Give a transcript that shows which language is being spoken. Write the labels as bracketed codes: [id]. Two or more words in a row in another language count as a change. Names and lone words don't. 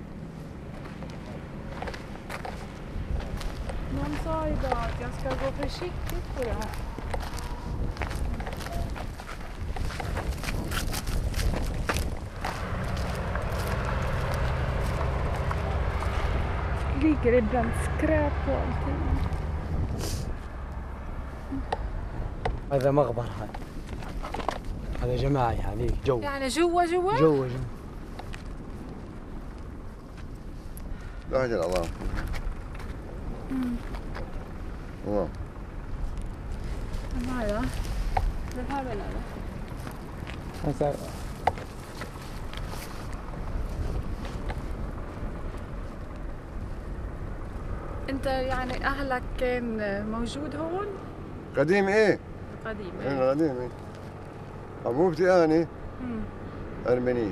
[sv] Någon sa idag att jag ska gå försiktigt på det här. Ligger ibland skräp på allting. [ar] هذا مقبرة هذا جماعي يعني جو يعني جوا جو لا أجل الله الله [sv] هذا det här menar du? [ar] انت يعني اهلك كان موجود هون؟ قديم إيه؟ قديم إيه قديم إيه حبوبتي أنا أرمينية.